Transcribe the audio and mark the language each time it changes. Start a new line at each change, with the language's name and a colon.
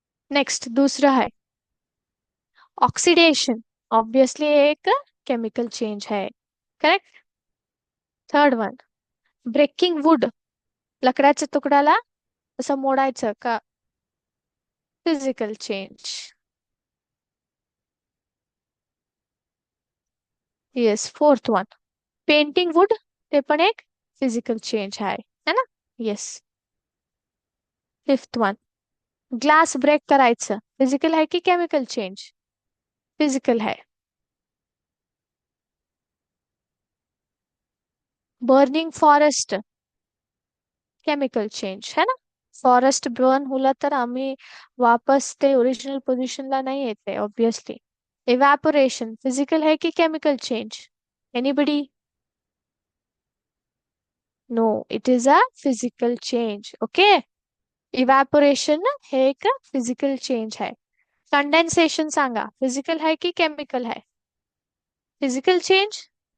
Hindi: Next दूसरा है oxidation. Obviously एक केमिकल चेंज है. Correct.
English: third one, breaking wood,
Marathi: लाकडाच्या तुकड्याला असं मोडायचं का, physical change.
English: Yes.
Marathi: Fourth one, painting would, ते पण एक फिजिकल चेंज है ना. Yes. Fifth one, glass break करायचं, फिजिकल है की केमिकल चेंज. फिजिकल है.
English: Burning forest, chemical change है ना.
Marathi: फॉरेस्ट बर्न होला तर आम्ही वापस ते ओरिजिनल पोझिशनला नाही येते ऑब्विसली.
English: Evaporation, physical है की chemical change. Anybody. No, it is a physical change. Okay. Evaporation हे एक physical change है.
Marathi: कंडेन्सेशन सांगा, फिजिकल है की केमिकल है. Physical change.